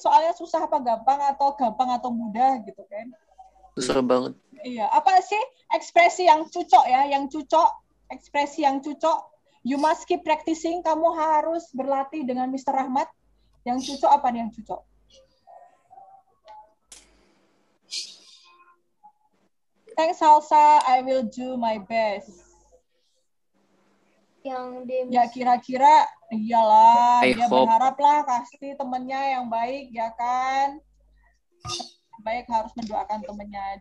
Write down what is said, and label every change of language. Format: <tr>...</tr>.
<id>Soalnya susah apa gampang atau mudah gitu kan? Susah banget. Iya, apa sih ekspresi yang cocok ya, ekspresi yang cocok.</id> <en>You must keep practicing,</en> <id>kamu harus berlatih dengan Mr. Rahmat. Yang cocok apa nih yang cocok?</id> <en>Thanks Salsa, I will do my best.</en> <id>Ya kira-kira iyalah, dia berharap lah kasih temennya yang baik ya kan. Baik harus mendoakan temennya.</id>